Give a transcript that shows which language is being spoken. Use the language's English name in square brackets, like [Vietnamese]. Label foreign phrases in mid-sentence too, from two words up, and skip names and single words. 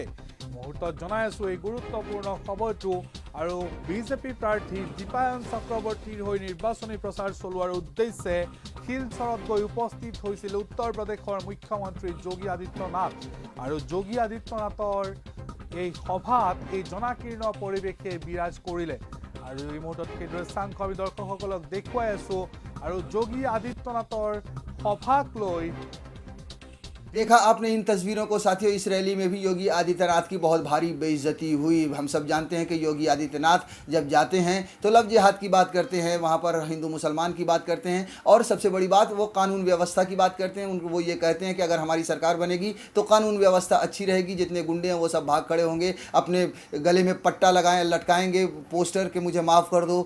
[Assamese] মুহূৰ্তত জনাই আছোঁ এই গুৰুত্বপূৰ্ণ খবৰটো। আৰু বিজেপি প্ৰাৰ্থী দীপায়ন চক্ৰৱৰ্তীৰ হৈ নিৰ্বাচনী প্ৰচাৰ চলোৱাৰ উদ্দেশ্যে শিলচৰত গৈ উপস্থিত হৈছিল উত্তৰ প্ৰদেশৰ মুখ্যমন্ত্ৰী যোগী আদিত্যনাথ। আৰু যোগী আদিত্যনাথৰ এই সভাত এই জনাকীৰ্ণ পৰিৱেশে বিৰাজ কৰিলে। আৰু এই মুহূৰ্তত সেই দৃশ্যাংশ আমি দৰ্শকসকলক দেখুৱাই আছোঁ। আৰু যোগী আদিত্যনাথৰ সভাক লৈ [Hindi] देखा आपने इन तस्वीरों को साथियों, इस रैली में भी योगी आदित्यनाथ की बहुत भारी बेइज्जती हुई। हम सब जानते हैं कि योगी आदित्यनाथ जब जाते हैं तो लव जिहाद की बात करते हैं, वहाँ पर हिंदू मुसलमान की बात करते हैं, और सबसे बड़ी बात वो कानून व्यवस्था की बात करते हैं। उनको वो ये कहते हैं कि अगर हमारी सरकार बनेगी तो कानून व्यवस्था अच्छी रहेगी, जितने गुंडे हैं वो सब भाग खड़े होंगे, अपने गले में पट्टा लगाएं, लटकाएंगे पोस्टर के मुझे माफ़ कर दो।